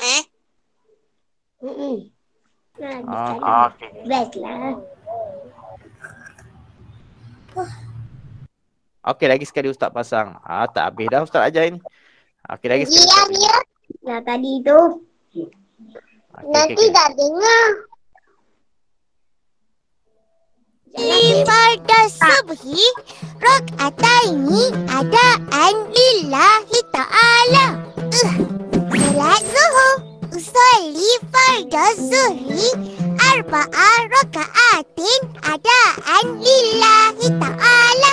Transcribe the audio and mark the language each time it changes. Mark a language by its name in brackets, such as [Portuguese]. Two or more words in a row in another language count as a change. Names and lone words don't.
[Malay] Okey. Best lah. Okey, lagi sekali Ustaz pasang. Tak habis dah Ustaz ajar ni. Okey, lagi sekali. Dah tadi tu. Nanti dah dengar. [Arabic] فرض الصبح ركعتين أداء لله تعالى. [Malay] Solat zuhur. [Arabic] أصلي فرض الظهر أربع ركعات أداء لله تعالى.